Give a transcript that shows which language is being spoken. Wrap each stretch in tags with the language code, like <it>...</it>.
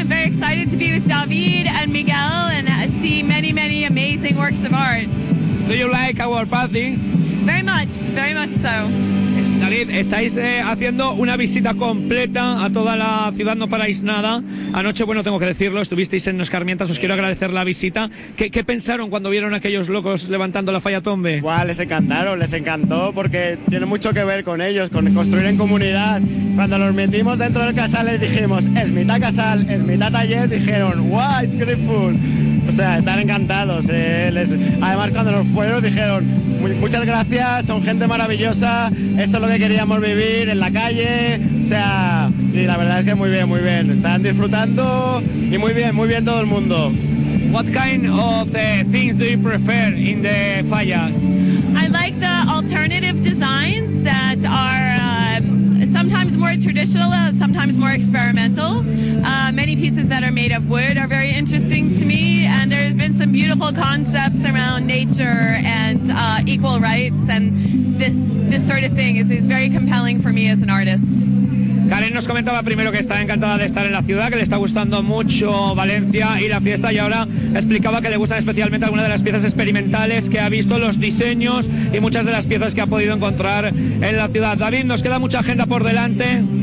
<en>I'm very excited to be with David and Miguel and see many, many amazing works of art. Do you like our party? Very much, very much so.</en> <es>David, estáis haciendo una visita completa a toda la ciudad, no paráis nada. Anoche, bueno, tengo que decirlo, estuvisteis en Los Carmientas, os quiero agradecer la visita. ¿Qué pensaron cuando vieron a aquellos locos levantando la falla tombe? Guau, les encantaron, les encantó, porque tiene mucho que ver con ellos, con construir en comunidad. Cuando los metimos dentro del casal, les dijimos, es mitad casal, es mitad taller, dijeron, guau,</es> <en>it's grateful.</en> <es>O sea, están encantados. Además, cuando nos fueron, dijeron, muchas gracias, son gente maravillosa, esto es lo que queríamos vivir, en la calle, o sea, y la verdad es que muy bien, están disfrutando y muy bien todo el mundo.</es> <en>What kind of the things do you prefer in the fallas? I like the alternative designs that are sometimes more traditional, sometimes more experimental. Many pieces that are made of wood are very interesting to me, and there's been some beautiful concepts around nature and equal rights, and this sort of thing is very compelling for me as an artist.</en> <es>Karen nos comentaba primero que está encantada de estar en la ciudad, que le está gustando mucho Valencia y la fiesta, y ahora explicaba que le gustan especialmente algunas de las piezas experimentales que ha visto, los diseños y muchas de las piezas que ha podido encontrar en la ciudad. David, nos queda mucha agenda por delante.</es>